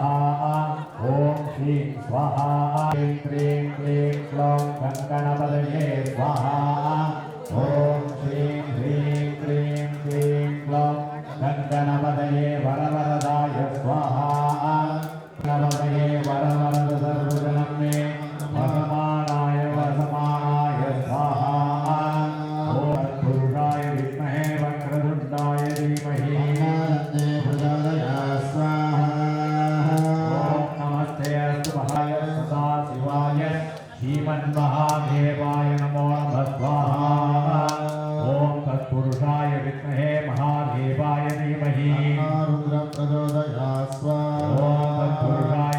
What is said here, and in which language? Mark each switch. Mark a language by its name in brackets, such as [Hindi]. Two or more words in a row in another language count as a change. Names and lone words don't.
[Sanskrit] ఓం శ్రీం స్వాహ క్లీం క్లీం క్లీం క్లౌం గణపతయే స్వాహ ఓం శ్రీం హ్రీం క్లీం క్లీం క్లౌం గణపతయే వరవరదాయ స్వాహ గణపతయే వరవరద సర్వజనం మే వసమానాయ వసమానాయ స్వాహ ఓం పురుషాయ విద్మహే వక్రతుండాయ ధీమహి श्रीमन्महादेवाय नमो नमः स्वाहा ओम तत्पुरुषाय विद्महे महादेवाय धीमहि ओम तत्पुरुषाय